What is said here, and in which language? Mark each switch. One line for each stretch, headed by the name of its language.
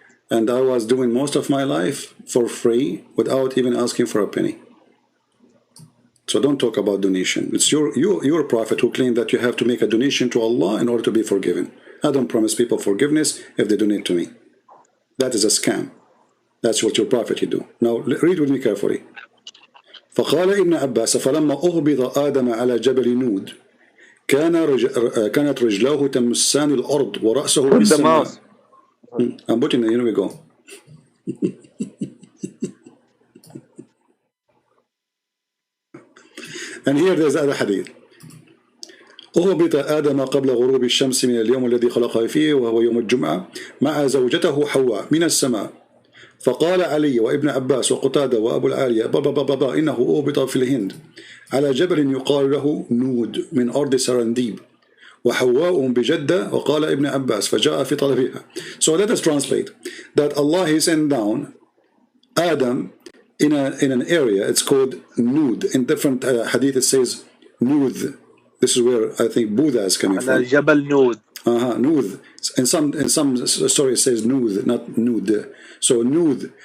English: And I was doing most of my life for free without even asking for a penny. So don't talk about donation. It's your prophet who claimed that you have to make a donation to Allah in order to be forgiven. I don't promise people forgiveness if they donate to me. That is a scam. That's what your prophet you do. Now read with me carefully.
Arabic: فقال ابن عباس فلما أهبط آدم على جبل نود كانت رجلاه تمسان الأرض ورأسه بالسماء.
English: I'm putting it, here we go. And here there's other hadith.
Arabic: أهبط آدم قبل غروب الشمس من اليوم الذي خلقه فيه وهو يوم الجمعة مع زوجته حواء من السماء فقال علي وابن عباس وقتادة وأبو العالية بابا إنه أهبط في الهند على جبل يقال له نود من أرض سرنديب وحواء بجدة وقال ابن عباس فجاء في طلبها.
English: So let us translate that Allah he sent down Adam in an area, it's called Nud. In different hadith it says Nud. This is where I think Buddha is coming from. Jabal Nud. Nud. In some story it says Nud, not Nud. So Nud.